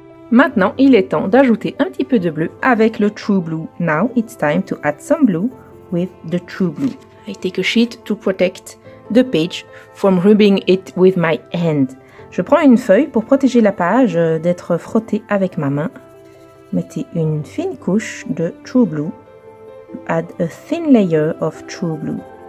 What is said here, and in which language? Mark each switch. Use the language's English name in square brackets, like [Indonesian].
[French] Maintenant, il est temps d'ajouter un petit peu de bleu avec le True Blue. [English] Now it's time to add some blue with the True Blue. I take a sheet to protect the page from rubbing it with my hand. [French] Je prends une feuille pour protéger la page d'être frottée avec ma main. Mettez une fine couche de True Blue. [English] Add a thin layer of True Blue.